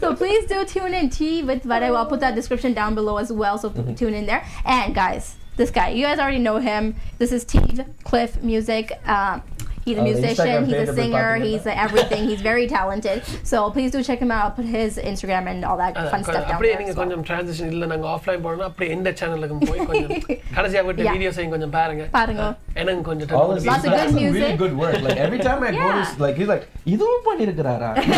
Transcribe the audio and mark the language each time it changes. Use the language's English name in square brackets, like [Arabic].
[English] So please do tune in. Tea with Vada. I'll put that description down below as well, so tune in there. And guys, this guy, you guys already know him. This is Steve Cliff Music. He's a musician, he's a singer, he's everything. He's very talented. So please do check him out. I'll put his Instagram and all that fun stuff down there. [Tamil] நீங்க கொஞ்சம் transition இல்ல நாங்க offline போறோம்னா அப்படியே இந்த சேனலுக்கு போய் கொஞ்சம் கடைசியா விட்டு வீடியோஸ் கொஞ்சம் பாருங்க. எனக்கு கொஞ்சம் [English] lots of good music. Really good work. Like every time I go to, like he's like [Tamil] இதுவும் பண்ணிருக்காரா?